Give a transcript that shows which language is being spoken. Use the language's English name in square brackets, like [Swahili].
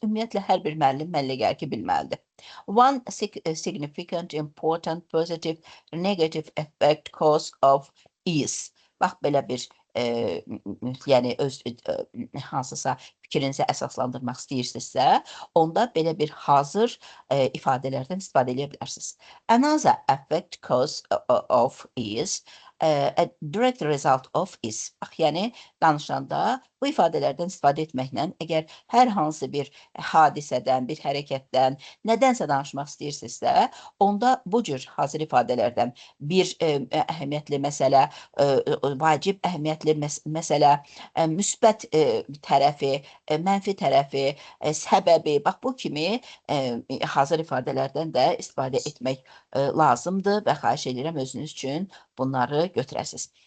[Azerbaijani] Ümumiyyətlə, hər bir müəllim mənlə gəlir ki, bilməlidir. [English] One significant, important, positive, negative effect cause of is. [Azerbaijani] Bax, belə bir yəni öz hansısa fikrinizi əsaslandırmaq istəyirsinizsə, onda belə bir hazır ifadələrdən istifadə edə bilərsiniz. [English] Another effect cause of is a direct result of is. [Azerbaijani] Bax, yəni danışanda bu ifadələrdən istifadə etməklə əgər hər hansı bir hadisədən, bir hərəkətdən, nədənsə danışmaq istəyirsinizsə, onda bu cür hazır ifadələrdən bir əhəmiyyətli məsələ, vacib əhəmiyyətli məsələ, müsbət tərəfi, mənfi tərəfi, səbəbi, bax bu kimi hazır ifadələrdən də istifadə etmək lazımdır və xahiş edirəm özünüz üçün bunları götürəsiniz.